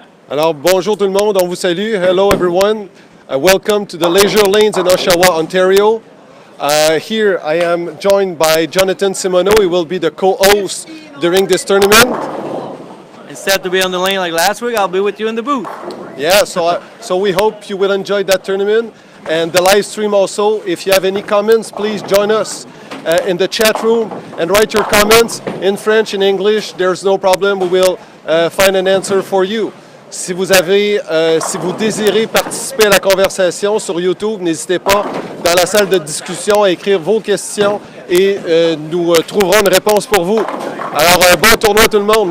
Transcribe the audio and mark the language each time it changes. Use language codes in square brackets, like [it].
[fr] Alors, bonjour tout le monde, on vous salue. [en] Hello everyone. Welcome to the Leisure Lanes in Oshawa, Ontario. Here I am joined by Jonathan Simoneau. He will be the co-host during this tournament. Instead to be on the lane like last week, I'll be with you in the booth. Yeah, so we hope you will enjoy that tournament and the live stream also. If you have any comments, please join us in the chat room and write your comments in French, in English. There's no problem. We will find an answer for you. [fr] Si vous désirez participer à la conversation sur YouTube, n'hésitez pas dans la salle de discussion à écrire vos questions et nous trouverons une réponse pour vous. Alors, bon tournoi tout le monde.